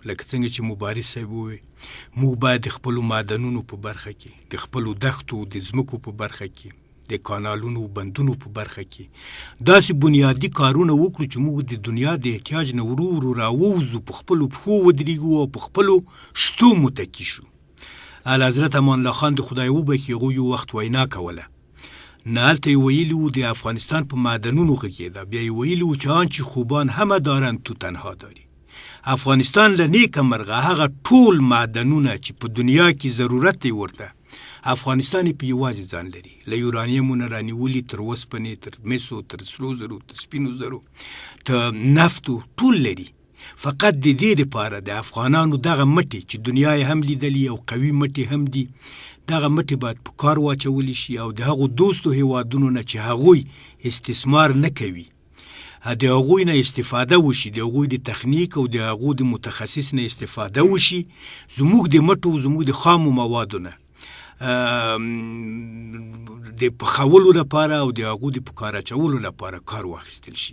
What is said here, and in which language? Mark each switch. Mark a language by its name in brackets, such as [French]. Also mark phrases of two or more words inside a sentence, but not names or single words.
[Pashto] لکه څنګه چې مبارز صاحب ووی، موږ باید د خپلو معدنونو په برخه کې، د خپلو دښتو د ځمکو په برخه کې، د کانالونو بندونو په برخه کې داسې بنیادي کارونه وکړو چې موږ د دنیا د احتیاج نه ورو ورو راووځو، په خپلو پښو ودرېږو او په خپلو شتو متکي شو. اعلیحضرت امان الله خان د خدای وبخښي، هغوی یو وخت وینا کوله، نه هلته یې ویلي وو د افغانستان په معدنونو غږېده، بیا یې ویلي وو چې [Persian] آنچه خوبان همه دارند تو تنها داری. [Pashto] افغانستان له نیکه مرغه هغه ټول معدنونه چې په دنیا کې ضرورت دی ورته، افغانستان په یوازې ځان لري، له یورانیمو نه رانیولي تر وسپنې، تر مسو، تر سرو زرو، تر سپینو زرو، تر نفتو، ټول لري. فقط د دې لپاره د افغانانو دغه مټې چې دنیا یې هم لیدلي او قوي مټې هم دي، دغه مټې باید په کار واچولی شي، او د هغو دوستو هیوادونو نه چې هغوی استثمار نه کوي، د هغوی نه استفاده وشي، د هغوی د تخنیک او د هغو د متخصص نه استفاده وشي، زموږ د مټو، زموږ د خامو موادو نه د پخولو لپاره او د هغو د په کار اچولو لپاره کار واخیستل شي.